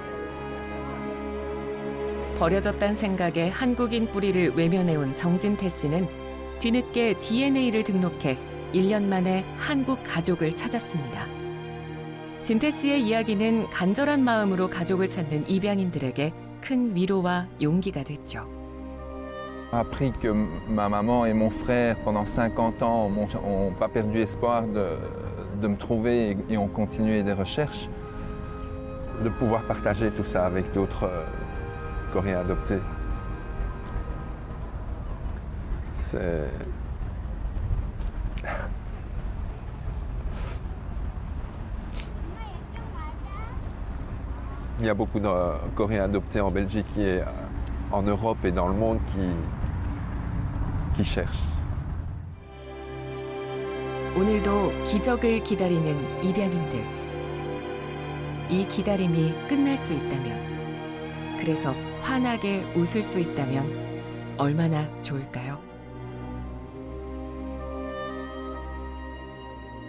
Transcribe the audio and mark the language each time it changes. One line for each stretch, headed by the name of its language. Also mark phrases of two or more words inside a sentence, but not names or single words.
Korean: 버려졌단 생각에 한국인 뿌리를 외면해온 정진태 씨는 뒤늦게 DNA를 등록해 1년 만에 한국 가족을 찾았습니다. 진태 씨의 이야기는 간절한 마음으로 가족을 찾는 입양인들에게 큰 위로와 용기가 됐죠.
French: Appris que ma maman et mon frère, pendant 50 ans, n'ont pas perdu espoir de me trouver et ont continué des recherches, de pouvoir partager tout ça avec d'autres Coréens adoptés. C'est... Il y a beaucoup de Coréens adoptés en Belgique et en Europe et dans le monde qui cherchent.
Korean: 오늘도 기적을 기다리는 입양인들. 이 기다림이 끝날 수 있다면, 그래서 환하게 웃을 수 있다면 얼마나 좋을까요?